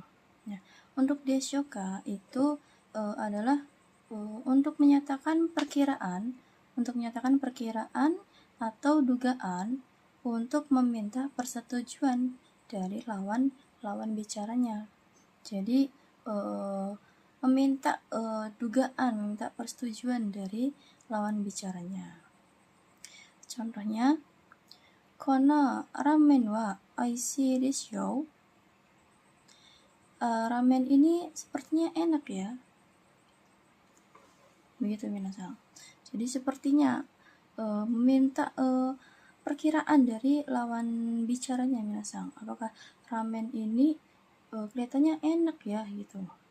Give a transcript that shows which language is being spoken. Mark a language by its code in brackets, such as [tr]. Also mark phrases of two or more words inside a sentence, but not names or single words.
[id] Nah, untuk Deshoka itu adalah untuk menyatakan perkiraan atau dugaan untuk meminta persetujuan dari lawan bicaranya. Jadi meminta persetujuan dari lawan bicaranya. Contohnya, [ja] このラーメンはおいしいですよ. [id] Ramen ini sepertinya enak ya. Begitu Minasan. Jadi sepertinya meminta perkiraan dari lawan bicaranya Minasan. Apakah ramen ini kelihatannya enak ya gitu.